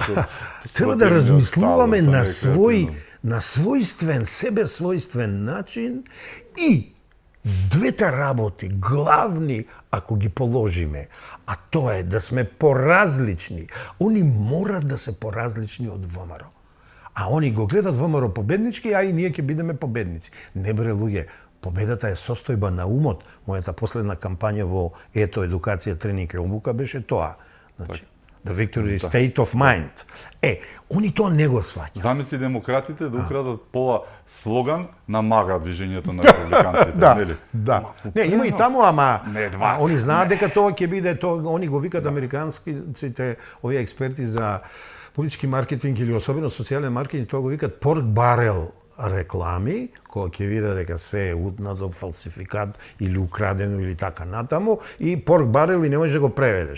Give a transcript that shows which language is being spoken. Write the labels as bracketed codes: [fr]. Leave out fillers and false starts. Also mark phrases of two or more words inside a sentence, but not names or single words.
[mk] Треба да размислуваме на својствен, себе својствен начин и двете работи, главни, ако ги положиме, а тоа е да сме поразлични. Они морат да се поразлични од ВМРО. А они го гледат ВМРО победнички, а и ние ќе бидеме победници. Не бре, луѓе, победата е состојба на умот. Мојата последна кампања во ето едукација, тренинг и обука беше тоа. Значи, [en] the victory is state of mind. [mk] Они тоа не го сваќаат. Замисли демократите да украдат пола слоган на мага движењето на републиканците, нели? Да. Не, има и таму, ама они знаат дека тоа ќе биде, они го викат американските овие експерти за политички маркетинг или особено социјален маркетинг, тоа го викат [en] pork barrel [mk] реклами, кога ќе види дека све е утнато, фалсификат или украдено или така натаму, и [en] pork barrel [mk] и не можеш да го преведеш.